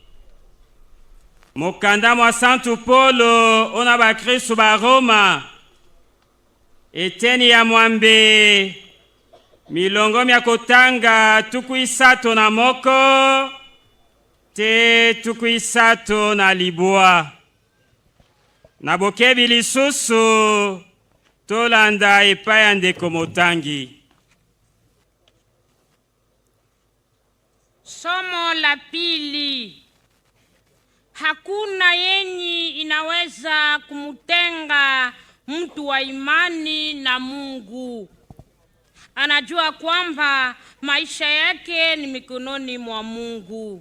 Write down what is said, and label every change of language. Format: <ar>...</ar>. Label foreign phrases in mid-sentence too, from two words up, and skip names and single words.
<ln>Mokanda mwa Santu Polo ona bakristu ba Roma eteni ya mwambe milongo mya kotanga tuku isato na moko te tuku isato na libwa na bokebi lisusu tolanda epai ya ndeko motangi.</ln> <sw>Somo la pili. Hakuna yenye inaweza kumutenga mtu wa imani na Mungu. Anajua kwamba maisha yake ni mikononi mwa Mungu.</sw>